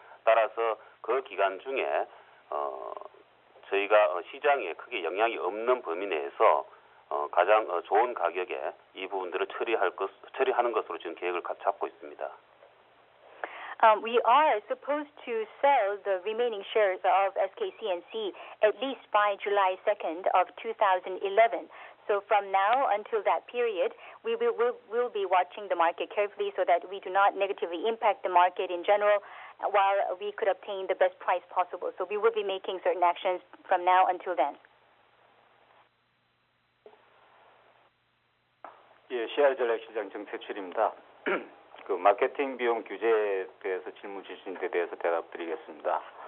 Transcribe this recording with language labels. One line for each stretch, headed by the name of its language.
Korean: 따라서 그 기간 중에 저희가 시장에 크게 영향이 없는 범위 내에서 가장 좋은 가격에 이 부분들을 처리하는 것으로 지금 계획을 잡고 있습니다.
English: We are supposed to sell the remaining shares of SKCNC at least by July 2nd of 2011. So from now until that period, we will be watching the market carefully so that we do not negatively impact the market in general while we could obtain the best price possible. So we will be making certain actions from now until then.
Korean: 예, CR 전략실장 정태출입니다. 그 마케팅 비용 규제에 대해서 질문 주신 데 대해서 대답드리겠습니다.